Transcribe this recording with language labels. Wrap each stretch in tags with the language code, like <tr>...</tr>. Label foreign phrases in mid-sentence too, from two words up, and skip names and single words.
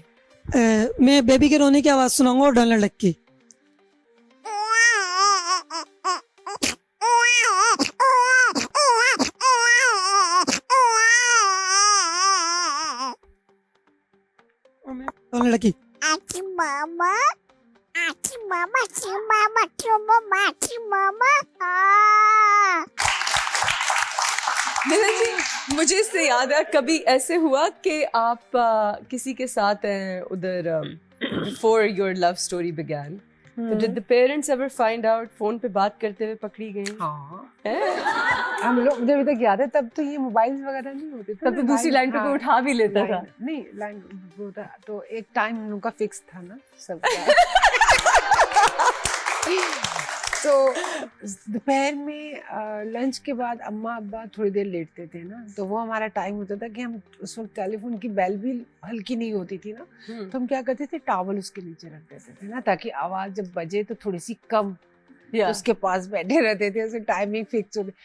<hi>मैं बेबी के रोने की आवाज सुनाऊंगा और डॉनल्ड डक की। डॉनल्ड डक की। Achi mama, achi mama, achi mama, achi mama, achi mama. Ah. मिलन जी, मुझे इससे याद है, कभी ऐसे हुआ कि आप किसी के साथ हैं उधर</hi> <en>before your love story began,</en> <hi>तो</hi> <en>did the parents ever find out,</en> <hi>फोन पे बात करते हुए पकड़ी गई? हाँ, हैं? हम लोग, मुझे अभी तक याद है, तब तो ये मोबाइल वगैरह नहीं होते थे तब तो ना, दूसरी लाइन पे कोई उठा भी लेता था। नहीं, लाइन होता तो एक टाइम हम लोग का फिक्स था ना सब तो दोपहर में लंच के बाद अम्मा अब्बा थोड़ी देर लेटते थे ना, तो वो हमारा टाइम होता था कि हम उस वक्त टेलीफोन की बेल भी हल्की नहीं होती थी ना, तो हम क्या करते थे, टॉवल उसके नीचे रख देते थे ना, ताकि आवाज जब बजे तो थोड़ी सी कम, तो उसके पास बैठे रहते थे, उसे टाइमिंग फिक्स हो गई।</hi>